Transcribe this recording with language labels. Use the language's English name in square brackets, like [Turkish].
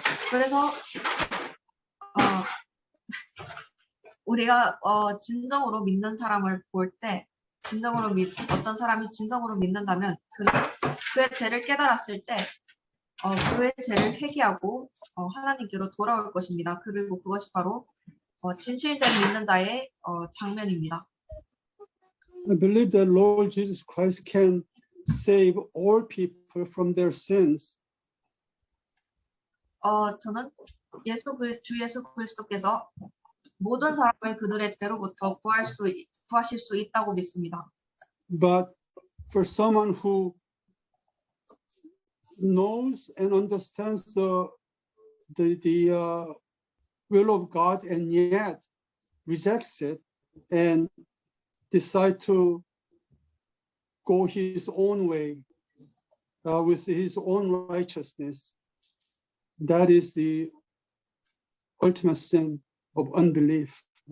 [Korean] 그래서 우리가 진정으로 믿는 사람을 볼 때 어떤 사람이 진정으로 믿는다면 그는 그의 죄를 깨달았을 때 그의 죄를 회개하고 하나님께로 돌아올 것입니다. 그리고 그것이 바로 진실된 믿는 자의 장면입니다. [English] I believe that Lord Jesus Christ can save all people from their sins. [Korean] 저는 주 예수 그리스도께서 모든 사람을 그들의 죄로부터 구하실 수 있다고 믿습니다. [English] But for someone who knows and understands the will of God and yet rejects it and decide to go his own way with his own righteousness, that is the ultimate sin of unbelief.